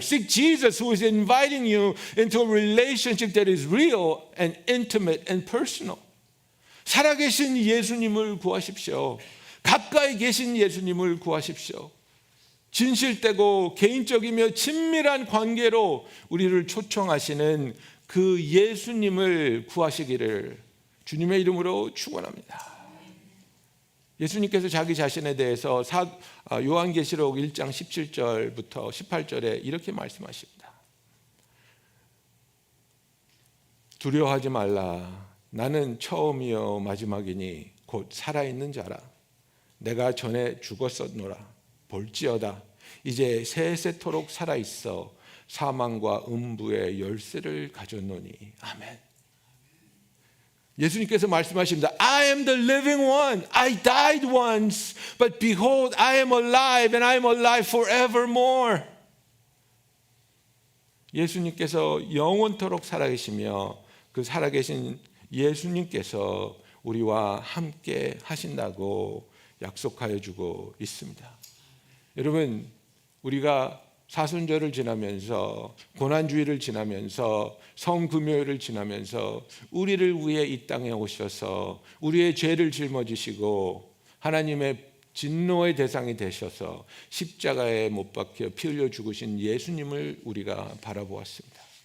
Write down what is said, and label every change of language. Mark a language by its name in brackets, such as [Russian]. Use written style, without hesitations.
[English] Seek Jesus who is inviting you into a relationship that is real and intimate and personal. [Korean] 살아계신 예수님을 구하십시오. 가까이 계신 예수님을 구하십시오. 진실되고 개인적이며 친밀한 관계로 우리를 초청하시는 그 예수님을 구하시기를 주님의 이름으로 축원합니다. 예수님께서 자기 자신에 대해서 요한계시록 1장 17절부터 18절에 이렇게 말씀하십니다. 두려워하지 말라. 나는 처음이요 마지막이니 곧 살아있는 자라. 내가 전에 죽었었노라. 볼지어다 이제 세세토록 살아있어 사망과 음부의 열쇠를 가졌노니. 아멘. 예수님께서 말씀하십니다. [English] I am the living one. I died once, but behold, I am alive and I am alive forevermore. [Korean] 예수님께서 영원토록 살아계시며 그 살아계신 예수님께서 우리와 함께 하신다고 약속하여 주고 있습니다. 여러분, 우리가 사순절을 지나면서 고난주일을 지나면서 성금요일을 지나면서 우리를 위해 이 땅에 오셔서 우리의 죄를 짊어지시고 하나님의 진노의 대상이 되셔서 십자가에 못 박혀 피 흘려 죽으신 예수님을 우리가 바라보았습니다.